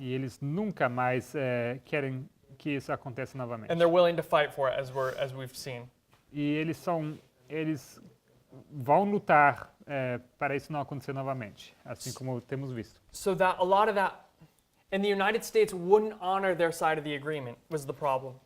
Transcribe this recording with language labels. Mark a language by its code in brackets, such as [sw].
[pt] E eles nunca mais querem que isso aconteça novamente. [en] And they're willing to fight for it, as we've seen. [pt] E eles vão lutar para isso não acontecer novamente, assim como temos visto. [en] So that a lot of that, and the United States wouldn't honor their side of the agreement was the problem.